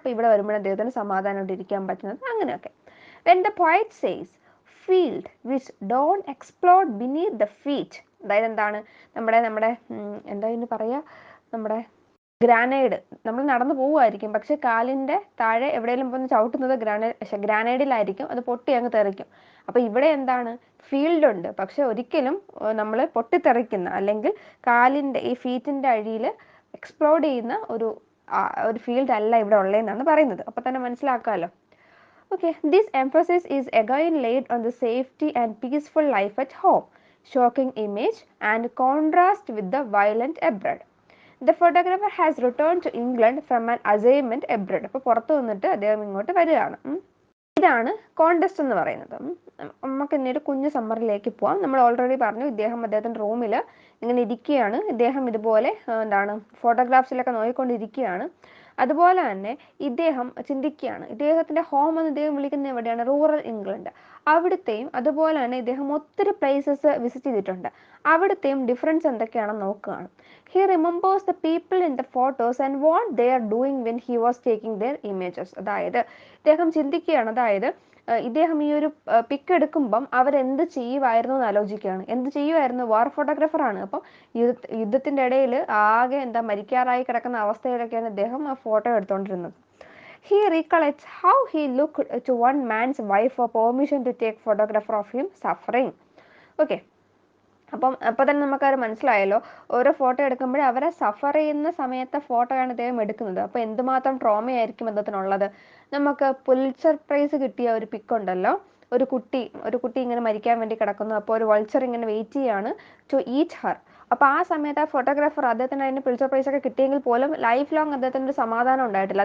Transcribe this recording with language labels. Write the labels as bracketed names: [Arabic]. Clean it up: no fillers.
[Malayalam] അപ്പോൾ ഇവിടെ വരുമ്പോൾ അദ്ദേഹത്തിന് സമാധാനമായിട്ട് ഇരിക്കാൻ പറ്റുന്നത്, അങ്ങനെയൊക്കെ. [English] When the poet says field which don't explode beneath the feet, [Malayalam] അതായത് എന്താണ്, നമ്മുടെ എന്താ ഇതിന് പറയുക, നമ്മുടെ ഗ്രാനൈഡ്, നമ്മൾ നടന്നു പോവുമായിരിക്കും, പക്ഷെ കാലിൻ്റെ താഴെ എവിടെയെങ്കിലും പോയി ചവിട്ടുന്നത് ഗ്രാനൈഡിലായിരിക്കും, അത് പൊട്ടി അങ്ങ് തെറിക്കും. അപ്പോൾ ഇവിടെ എന്താണ്, ഫീൽഡ് ഉണ്ട്, പക്ഷെ ഒരിക്കലും നമ്മൾ പൊട്ടിത്തെറിക്കുന്ന അല്ലെങ്കിൽ കാലിൻ്റെ ഈ ഫീറ്റിൻ്റെ അടിയിൽ എക്സ്പ്ലോഡ് ചെയ്യുന്ന ഒരു ഫീൽഡ് അല്ല ഇവിടെ ഉള്ളതെന്നാണ് പറയുന്നത്. അപ്പോൾ തന്നെ മനസ്സിലാക്കാമല്ലോ. [English] Okay, this emphasis is again laid on the safety and peaceful life at home, shocking image and contrast with the violent abroad. The photographer has returned to England from an assignment abroad. [Malayalam] അപ്പോൾ പുറത്തു വന്നിട്ട് അദ്ദേഹം ഇങ്ങോട്ട് വരികയാണ്. ഇതാണ് contest എന്ന് പറയുന്നത്. നമുക്ക് ഇന്നൊരു കുഞ്ഞു സമ്മറിലേക്ക് പോവാം. നമ്മൾ ഓൾറെഡി പറഞ്ഞു, അദ്ദേഹത്തിൻ്റെ റൂമിൽ ഇങ്ങനെ ഇരിക്കുകയാണ്. ഇദ്ദേഹം ഇതുപോലെ എന്താണ് ഫോട്ടോഗ്രാഫ്സിലൊക്കെ നോക്കിക്കൊണ്ടിരിക്കുകയാണ്. അതുപോലെ തന്നെ ഇദ്ദേഹം ചിന്തിക്കുകയാണ്, ഇദ്ദേഹത്തിൻ്റെ ഹോം എന്ന് ഇദ്ദേഹം വിളിക്കുന്ന എവിടെയാണ്? Rural England. അവിടുത്തെയും അതുപോലെ തന്നെ ഇദ്ദേഹം ഒത്തിരി പ്ലേസസ് വിസിറ്റ് ചെയ്തിട്ടുണ്ട്. അവിടുത്തെയും ഡിഫറൻസ് എന്തൊക്കെയാണെന്ന് നോക്കുകയാണ്. [English] He remembers the people in the photos and what they are doing when he was taking their images. [Malayalam] അതായത് ഇദ്ദേഹം ചിന്തിക്കുകയാണ്, അതായത് ഇദ്ദേഹം ഈ ഒരു പിക്ക് എടുക്കുമ്പം അവരെന്ത് ചെയ്യുമായിരുന്നു എന്ന് ആലോചിക്കുകയാണ്. എന്ത് ചെയ്യുമായിരുന്നു? വാർ ഫോട്ടോഗ്രാഫറാണ്. അപ്പം യുദ്ധത്തിൻ്റെ ഇടയിൽ ആകെ മരിക്കാറായി കിടക്കുന്ന അവസ്ഥയിലൊക്കെയാണ് ഇദ്ദേഹം ആ photo എടുത്തുകൊണ്ടിരുന്നത്. [English] He recollects how he looked to one man's wife for permission to take photograph of him suffering. Okay. [Malayalam] അപ്പോൾ തന്നെ നമുക്കത് മനസ്സിലായല്ലോ, ഓരോ ഫോട്ടോ എടുക്കുമ്പോഴേ അവരെ സഫർ ചെയ്യുന്ന സമയത്തെ ഫോട്ടോയാണ് ഇദ്ദേഹം എടുക്കുന്നത്. അപ്പോൾ എന്തുമാത്രം ട്രോമയായിരിക്കും അദ്ദേഹത്തിനുള്ളത്. നമുക്ക് പുലിറ്റ്സർ പ്രൈസ് കിട്ടിയ ഒരു പിക്ക് ഉണ്ടല്ലോ, ഒരു കുട്ടി ഇങ്ങനെ മരിക്കാൻ വേണ്ടി കിടക്കുന്നു. അപ്പോൾ ഒരു വൾച്ചർ ഇങ്ങനെ വെയിറ്റ് ചെയ്യാണ് [English] To eat her. [Malayalam] അപ്പോൾ ആ സമയത്ത് ആ ഫോട്ടോഗ്രാഫർ അദ്ദേഹത്തിന് അതിന് പുലിറ്റ്സർ പ്രൈസ് ഒക്കെ കിട്ടിയെങ്കിൽ പോലും ലൈഫ് ലോങ് അദ്ദേഹത്തിന് ഒരു സമാധാനം ഉണ്ടായിട്ടില്ല.